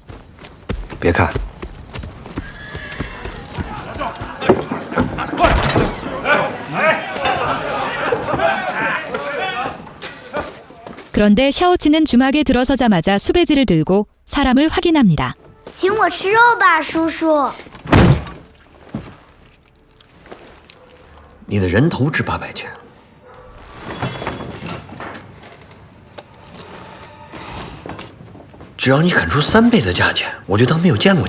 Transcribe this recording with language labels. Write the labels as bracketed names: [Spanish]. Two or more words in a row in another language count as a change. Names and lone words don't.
[Chinese] 别看， [Korean] 그런데 샤오치는 주막에 들어서자마자 수배지를 들고 사람을 확인합니다. [Chinese] 请我吃肉吧，叔叔。你的人头值800钱，只要你肯出3倍的价钱，我就当没有见过你。